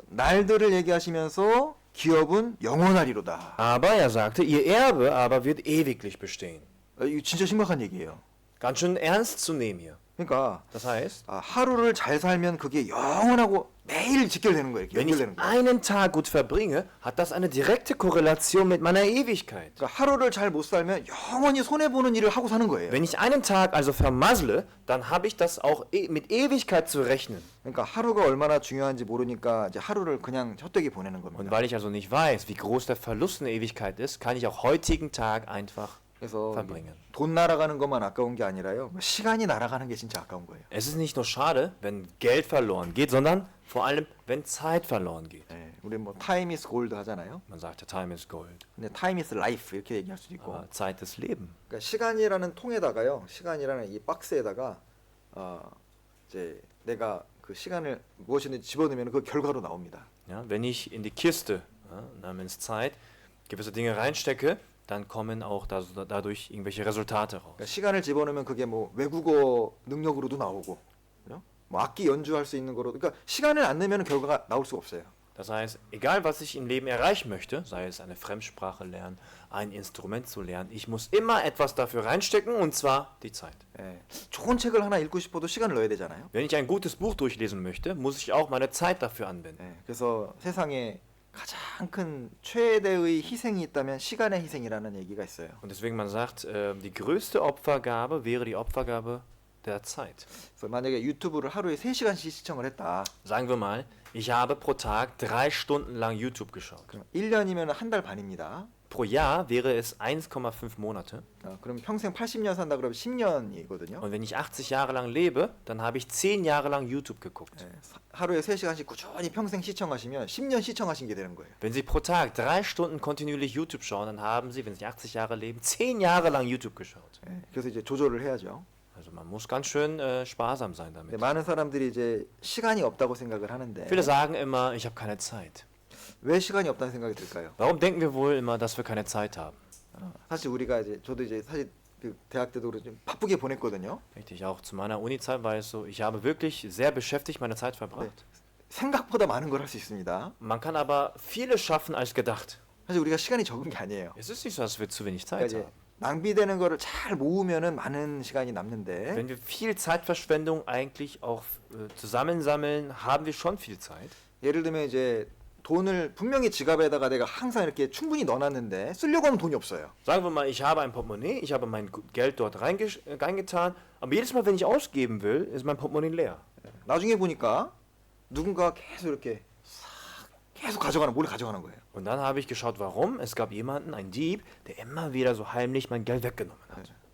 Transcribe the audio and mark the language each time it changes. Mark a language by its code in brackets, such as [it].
[ko] 날들을 얘기하시면서 기업은 영원하리로다. [de] Aber er sagte, ihr Erbe aber wird ewiglich bestehen. [ko] 이거 진짜 심각한 얘기예요. [de] Ganz schön ernst zu nehmen hier. [ko] 그러니까 [de] Das heißt, [ko] 하루를 잘 살면 그게 영원하고 매일 직결되는 거예요. 이렇게 [de] wenn ich [ko] 연결되는 거예요. [de] einen Tag gut verbringe, hat das eine direkte Korrelation mit meiner Ewigkeit. [ko] 그러니까 하루를 잘 못 살면 영원히 손해 보는 일을 하고 사는 거예요. [de] Wenn ich einen Tag also vermassle, dann habe ich das auch mit Ewigkeit zu rechnen. [ko] 그러니까 하루가 얼마나 중요한지 모르니까 이제 하루를 그냥 헛되게 보내는 [de] Und [ko] 겁니다. [de] weil ich also nicht weiß, wie groß der Verlust in der Ewigkeit ist, kann ich auch heutigen Tag einfach [ko] 그래서 [de] verbringen. [ko] 돈 날아가는 것만 아까운 게 아니라요. 시간이 날아가는 게 진짜 아까운 거예요. [de] Es ist nicht nur schade, wenn Geld verloren geht, sondern vor allem, wenn Zeit verloren geht. [ko] 네, 우리 뭐 [en] 타임 이스 골드 [ko] 하잖아요. [de] Man sagt ja, [en] time is gold. [ko] 근데 [en] 타임 이스 라이프 [ko] 이렇게 얘기할 수도 있고. [de] Zeit ist Leben. [ko] 그러니까 시간이라는 통에다가요. 시간이라는 이 박스에다가 이제 내가 그 시간을 무엇이든지 집어넣으면 그 결과로 나옵니다. [de] Ja, wenn ich in die Kiste namens Zeit gewisse Dinge reinstecke, dann kommen auch dadurch irgendwelche Resultate raus. [ko] 그러니까 시간을 집어넣으면 그게 뭐 외국어 능력으로도 나오고, 그죠? 뭐 악기 연주할 수 있는 거로. 그러니까 시간을 안 내면 결과가 나올 수가 없어요. [de] Das heißt, egal was ich im Leben erreichen möchte, sei es eine Fremdsprache lernen, ein Instrument zu lernen, ich muss immer etwas dafür reinstecken und zwar die Zeit. [ko] 예, 좋은 책을 하나 읽고 싶어도 시간을 넣어야 되잖아요. [de] Wenn ich ein gutes Buch durchlesen möchte, muss ich auch meine Zeit dafür anwenden. [ko] 예, 그래서 세상에 가장 큰 최대의 희생이 있다면 시간의 희생이라는 얘기가 있어요. [de] Und deswegen man sagt, die größte Opfergabe wäre die Opfergabe der Zeit. [ko] 그래서 만약에 유튜브를 하루에 3시간씩 시청을 했다. [de] Sagen wir mal, ich habe pro Tag 3 Stunden lang YouTube geschaut. [ko] 그럼 1년이면 한 달 반입니다. [de] Pro Jahr wäre es 1,5 Monate. [ko] 그럼 평생 80년 산다 그러면 10년이거든요. [de] Und wenn ich 80 Jahre lang lebe, dann habe ich 10 Jahre lang YouTube geguckt. [ko] 예, 하루에 3시간씩 꾸준히 평생 시청하시면 10년 시청하신 게 되는 거예요. [de] Wenn Sie pro Tag 3 Stunden kontinuierlich YouTube schauen, dann haben Sie, wenn Sie 80 Jahre leben, 10 Jahre lang YouTube geschaut. [ko] 예, 그래서 이제 조절을 해야죠. [de] Also man muss ganz schön sparsam sein [ko] 근데 [de] damit. [ko] 많은 사람들이 이제 시간이 없다고 생각을 하는데 [de] Viele sagen immer, ich habe keine Zeit. [ko] 왜 시간이 없다는 생각이 들까요? [de] Warum denken wir wohl immer, dass wir keine Zeit haben? [ko] 사실 우리가 이제 저도 이제 사실 그 대학 때도 그렇 좀 바쁘게 보냈거든요. [de] Richtig, auch zu meiner Uni-Zeit war es so, ich habe wirklich sehr beschäftigt meine Zeit verbracht. [ko] 생각보다 많은 걸 할 수 있습니다. [de] Man kann aber vieles schaffen als gedacht. [ko] 사실 우리가 시간이 적은 게 아니에요. [de] Es ist nicht so, dass wir zu wenig [ko] 그러니까 [de] Zeit [ko] 이제 [de] haben. [ko] 낭비되는 거를 잘 모으면은 많은 시간이 남는데 [de] Wenn wir viel Zeitverschwendung eigentlich auch zusammensammeln, haben wir schon viel Zeit. [ko] 예를 들면 이제 돈을 분명히 지갑에다가 내가 항상 이렇게 충분히 넣어놨는데 쓰려고 하면 돈이 없어요. [de] Sagen wir mal, ich habe ein Portemonnaie, ich habe mein Geld dort reingetan, aber jedes Mal, wenn ich ausgeben will, ist mein Portemonnaie leer. [ko] 나중에 보니까 누군가 계속 이렇게 계속 가져가는 몰래 가져가는 거예요. [de] Und dann habe ich geschaut, warum. Es gab jemanden, einen Dieb, der immer wieder so heimlich mein Geld weggenommen hat.